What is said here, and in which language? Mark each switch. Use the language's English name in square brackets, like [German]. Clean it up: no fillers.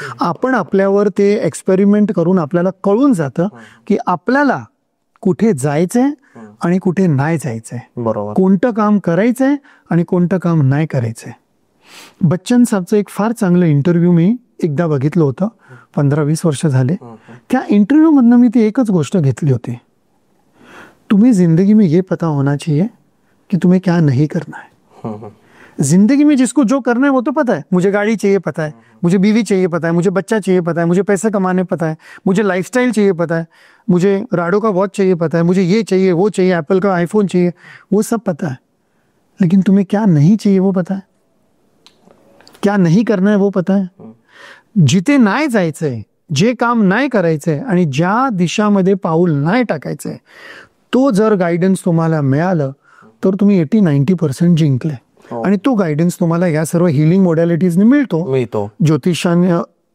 [Marathi] आपण आपल्यावर ते एक्सपेरिमेंट करून आपल्याला कळून जातं की आपल्याला कुठे जायचंय आणि कुठे नाही जायचंय, बरोबर, कोणतं काम करायचंय आणि कोणतं काम नाही करायचंय. बच्चन साहेबचं एक फार चांगलं इंटरव्ह्यू मी एकदा बघितलं होतं, 15-20 वर्ष झाले. त्या इंटरव्ह्यू मधनं मी ती एकच गोष्ट घेतली होती, [Hindi] तुम्हें जिंदगी में ये पता होना चाहिए कि तुम्हें क्या नहीं करना है. जिंदगी में जिसको जो करना है वो तो पता है, मुझे गाड़ी चाहिए पता है, मुझे बीवी चाहिए पता है, मुझे बच्चा चाहिए पता है, मुझे पैसे कमाने पता है, मुझे लाइफस्टाइल चाहिए पता है, मुझे राडो का वॉच चाहिए पता है, मुझे ये चाहिए वो चाहिए, एप्पल का आईफोन चाहिए, वो सब पता है. लेकिन तुम्हें क्या नहीं चाहिए वो पता है, क्या नहीं करना है वो पता है. [Marathi] जिथे नाही जायचंय, जे काम नाही करायचंय आणि ज्या दिशामध्ये पाऊल नाही टाकायचंय, तो जर गायडन्स तुम्हाला मिळालं तर तुम्ही 80-90% जिंकले. आणि तो गायडन्स तुम्हाला या सर्व हिलिंग मोडॅलिटीजने मिळतो.